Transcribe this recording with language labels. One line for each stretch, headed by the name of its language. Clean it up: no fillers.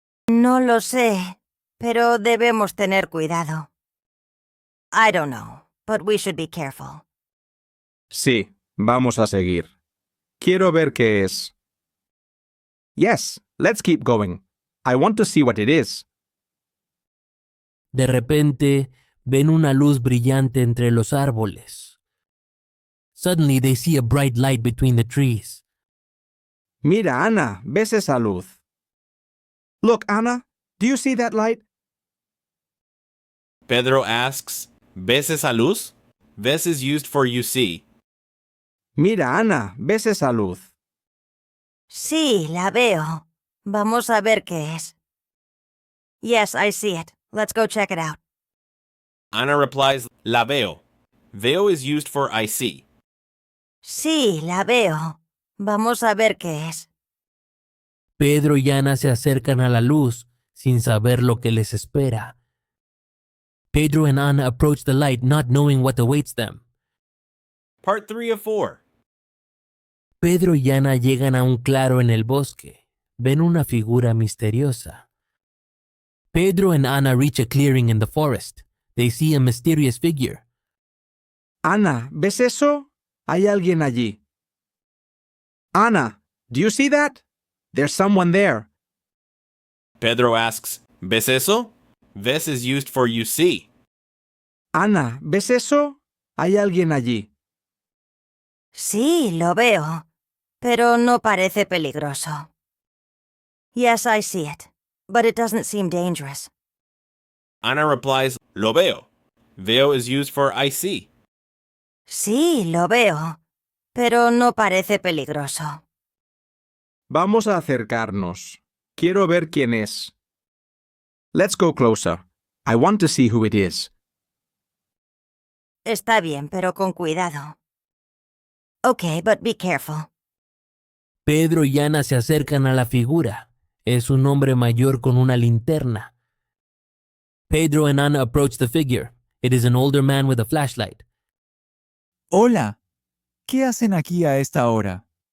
Spanish: No lo sé, pero debemos tener cuidado.
English: I don't know, but we should be careful.
Spanish: Sí, vamos a seguir. Quiero ver qué es.
English: Yes, let's keep going. I want to see what it is.
Spanish: De repente, ven una luz brillante entre los árboles.
English: Suddenly, they see a bright light between the trees.
Spanish: Mira, Ana, ¿ves esa luz?
English: Look, Ana, do you see that light? Pedro asks,
Spanish: ¿ves esa luz?
English: Ves is used for you see.
Spanish: Mira, Ana, ¿ves esa luz? Sí, la veo. Vamos a ver qué es.
English: Yes, I see it. Let's go check it out. Ana replies,
Spanish: la veo.
English: Veo is used for I see.
Spanish: Sí, la veo. Vamos a ver qué es. Pedro y Ana se acercan a la luz sin saber lo que les espera.
English: Pedro and Ana approach the light not knowing what awaits them. Part 3 of 4.
Spanish: Pedro y Ana llegan a un claro en el bosque. Ven una figura misteriosa.
English: Pedro and Ana reach a clearing in the forest. They see a mysterious figure. Ana,
Spanish: ¿ves eso? Hay alguien allí.
English: Ana, do you see that? There's someone there. Pedro asks,
Spanish: ¿Ves eso?
English: Ves is used for you see.
Spanish: Ana, ¿ves eso? Hay alguien allí. Sí, lo veo, pero no parece peligroso.
English: Yes, I see it, but it doesn't seem dangerous. Ana replies,
Spanish: Lo veo.
English: Veo is used for I see.
Spanish: Sí, lo veo, pero no parece peligroso. Vamos a acercarnos. Quiero ver quién es.
English: Let's go closer. I want to see who it is.
Spanish: Está bien, pero con cuidado.
English: Okay, but be careful.
Spanish: Pedro y Ana se acercan a la figura. Es un hombre mayor con una linterna.
English: Pedro and Ana approach the figure. It is an older man with a flashlight.
Spanish: Hola. ¿Qué hacen aquí a esta hora?